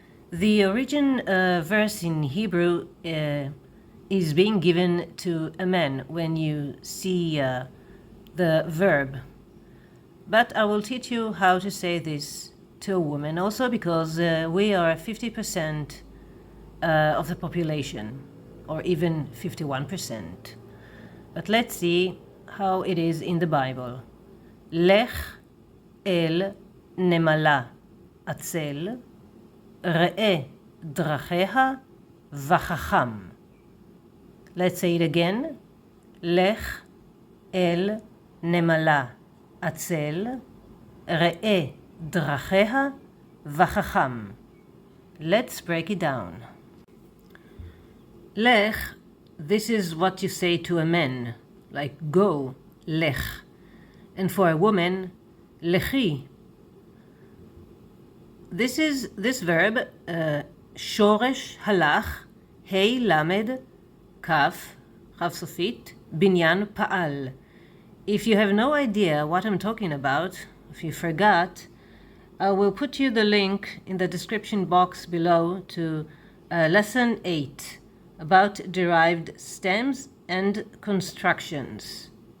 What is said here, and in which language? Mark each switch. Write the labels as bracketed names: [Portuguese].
[English] The origin verse in Hebrew is being given to a man when you see the verb. But I will teach you how to say this to a woman also, because we are 50% of the population, or even 51%. But let's see how it is in the Bible. [Hebrew] Lech el נמלה עצל, ראה דרכיה וחכם. [English] Let's say it again. [Hebrew] Lech el נמלה עצל, ראה דרכיה וחכם. [English] Let's break it down. Lech, this is what you say to a man, like go, lech. And for a woman, lechi. This verb, [Hebrew] שורש הלך, ה' למד, כף, כף סופית, בניין פעל. [English] If you have no idea what I'm talking about, if you forgot, I will put you the link in the description box below to lesson 8 about derived stems and constructions.